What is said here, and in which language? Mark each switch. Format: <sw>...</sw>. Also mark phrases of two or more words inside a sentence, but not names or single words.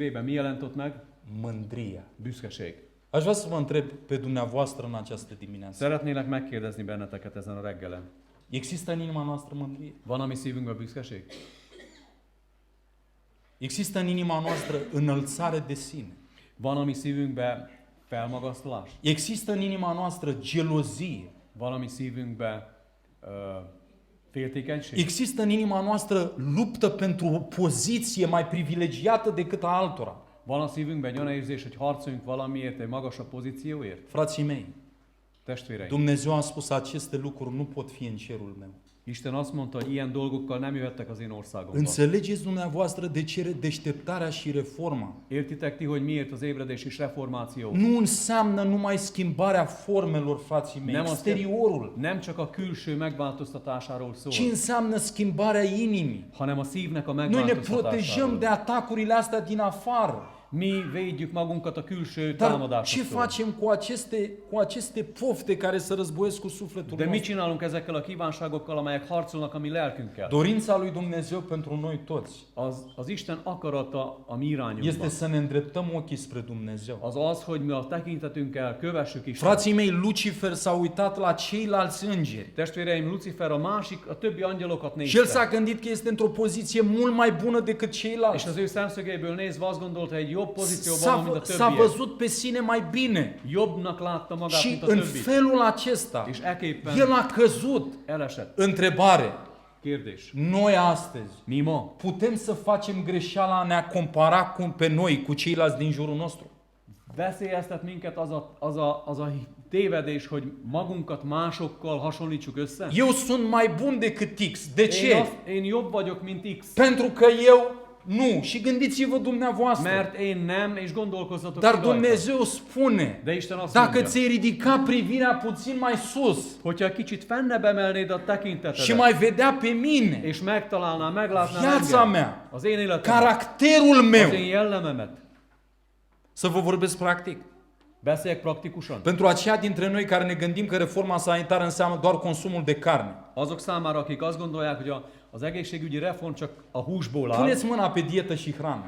<hu>Mi jelent ott meg?</hu> <ro>Mândria.</ro> <hu>Büszkeség.</hu> <ro>Aș vrea să vă întreb pe dumneavoastră în această dimineață.</ro> <hu>Szeretnélek megkérdezni benneteket ezen a reggelen.</hu> <ro>Există în inima noastră mândrie?</ro> <hu>Van a mi szívünkben büszkeség?</hu> <ro>Există în inima noastră înălțare de sine?</ro> <hu>Van a mi szívünkben Felmagasztalás.</hu> <ro>Există în inima noastră gelozie.</ro> <hu>Van a mi szívünkbe féltékenység.</hu> <ro>Există în inima noastră luptă pentru o poziție mai privilegiată decât a altora.</ro> <hu>Van a szívünkben egy olyan érzés, hogy harcoljunk valamiért, egy magasabb pozícióért.</hu> <ro>Frații mei,</ro> <hu>Testvéreim,</hu> <ro>Dumnezeu a spus aceste lucruri nu pot fi în cerul meu.</ro> <hu>Isten azt mondta, hogy ilyen dolgokkal nem jöhettek az én országomba.</hu> <ro>Înțelegeți dumneavoastră de ce deșteptarea și reforma?</ro> <hu>Értitek ti, hogy miért az ébredés és reformáció?</hu> <ro>Nu înseamnă numai schimbarea formelor, frații mei, exteriorul,</ro> <hu>Nem csak a külső megváltoztatásáról szól,</hu> <ro>ci înseamnă schimbarea inimii.</ro> <hu>hanem a szívnek a</hu> <ro>Noi ne protejăm</ro> <hu>megváltoztatásáról.</hu> <ro>de atacurile astea din afară.</ro> <hu>Mi védjük magunkat a külső</hu> <ro>Dar ce</ro> <hu>támadásoktól.</hu> <ro>facem cu aceste pofte care se războiesc cu sufletul</ro> <hu>De mit</hu> <ro>nostru?</ro> <hu>csinálunk ezekkel a kívánságokkal, amelyek harcolnak a mi lelkünkkel?</hu> <ro>Dorința lui Dumnezeu pentru noi toți</ro> <hu>Az Isten akarata a mi irányunkban.</hu> <ro>este să ne îndreptăm ochii spre Dumnezeu.</ro> <hu>Az, hogy mi a tekintetünkkel kövessük Istent.</hu> <ro>Frații mei, Lucifer s-a uitat la ceilalți îngeri</ro> <hu>Testvéreim, Lucifer a többi angyalokat</hu> <ro>și el</ro> <hu>nézte.</hu> <ro>s-a gândit că este într-o poziție mult mai bună decât</ro> <hu>És</hu> <ro>ceilalți.</ro> <hu>az ő szemszögéből nézve azt gondolta, egy jobb pozícióban van, mint a</hu> <ro>S-a</ro> <hu>többiek.</hu> <ro>văzut pe sine mai bine</ro> <hu>Jobbnak látta magát,</hu> <ro>și</ro> <hu>mint a</hu> <ro>în</ro> <hu>többi.</hu> <ro>felul acesta</ro> <hu>És eképpen</hu> <ro>el a căzut.</ro> <hu>elesett.</hu> <ro>Întrebare.</ro> <hu>Kérdés.</hu> <ro>Noi astăzi</ro> <hu>Mi ma</hu> <ro>putem să facem greșeala a ne compara pe noi cu ceilalți din jurul nostru?</ro> <hu>veszélyeztet minket az a tévedés, hogy magunkat másokkal hasonlítsuk össze?</hu> <ro>Eu sunt mai bun decât X. De ce?</ro> <hu>Én jobb vagyok, mint X.</hu> <ro>Pentru că eu nu. Și gândiți-vă dumneavoastră.</ro> <hu>Mert én nem, és gondolkozzatok</hu> <ro>Dar</ro> <hu>ti rajta.</hu> <ro>Dumnezeu spune,</ro> <hu>De Isten azt</hu> <ro>dacă</ro> <hu>mondja,</hu> <ro>ți-ai ridica privirea puțin mai sus</ro> <hu>hogyha kicsit fennebb emelnéd a</hu> <ro>și</ro> <hu>tekintetedet,</hu> <ro>mai vedea pe mine,</ro> <hu>és meglátnál</hu> <ro>viața</ro> <hu>engem,</hu> <ro>mea,</ro> <hu>az én életemet,</hu> <ro>caracterul meu,</ro> <hu>az én jellememet,</hu> <ro>să vă vorbesc practic.</ro> <hu>beszéljek praktikusan.</hu> <ro>Pentru aceia dintre noi care ne gândim că reforma sanitară înseamnă doar consumul de carne.</ro> <hu>Azok számára, akik azt gondolják, hogy az egészségügyi reform csak a húsból áll,</hu> <ro>Puneți mâna pe dietă și hrană.</ro>